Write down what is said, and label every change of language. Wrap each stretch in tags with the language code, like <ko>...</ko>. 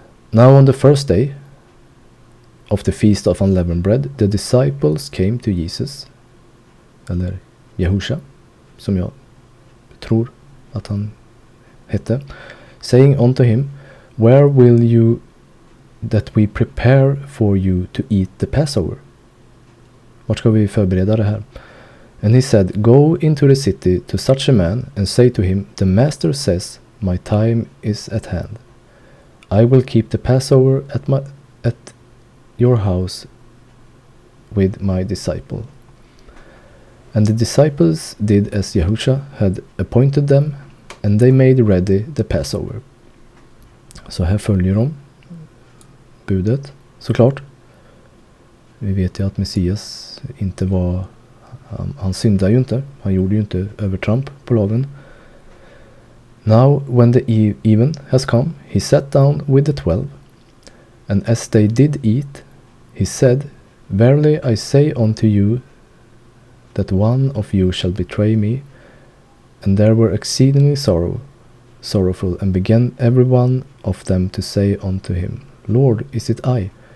<en>Now on the first day of the feast of unleavened bread, the disciples came to Jesus.</en> <sv>Eller Jehusha, som jag tror att han hette.</sv> <en>Saying unto him, where will you that we prepare for you to eat the Passover?</en> <sv>Vart ska vi förbereda det här?</sv> <en>And he said, go into the city to such a man and say to him, the master says, my time is at hand. I will keep the Passover at your house with my disciple. And the disciples did as Yahusha had appointed them, and they made ready the Passover.</en> <sv>Så här följer de budet, såklart. Vi vet ju att Messias inte var... Han syndade ju inte. Han gjorde ju inte övertramp på lagen.</sv> <en>Now when the even has come, he sat down with the 12. And as they did eat, he said, verily I say unto you, that one of you shall betray me. And there were exceedingly sorrowful, and began every one of them to say unto him, Lord, is it I?</en>